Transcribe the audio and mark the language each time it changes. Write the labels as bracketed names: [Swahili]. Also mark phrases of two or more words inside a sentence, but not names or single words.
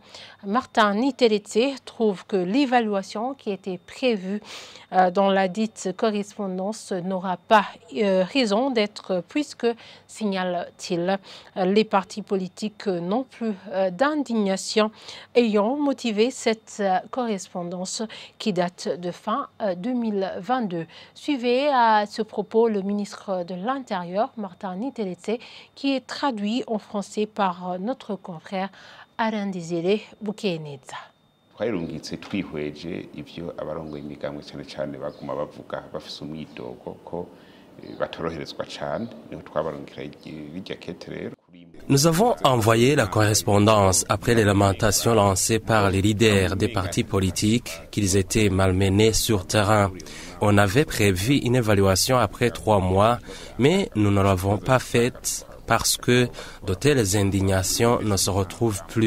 [French] Martin Niteletse trouve que l'évaluation qui était prévue dans la dite correspondance n'aura pas raison d'être puisque, signale-t-il, les partis politiques n'ont plus d'indignation ayant motivé cette correspondance qui date de fin 2022. Suivez à ce propos le ministre de l'Intérieur, Martin Niteletse, qui est traduit en français par notre confrère Arandizire Bukeneza. [Rundi] twarungitse twihweje ivyo abarongoye imigambwe cyane cyane baguma bavuga bafise umwitogo ko batoroherezwa cyane niho twabarungikira bijya kete rero. [French] Nous avons envoyé la correspondance après les lamentations lancées par les leaders des partis politiques qu'ils étaient malmenés sur terrain. On avait prévu une évaluation après 3 mois, mais nous ne l'avons pas faite parce que de telles indignations ne se retrouvent plus.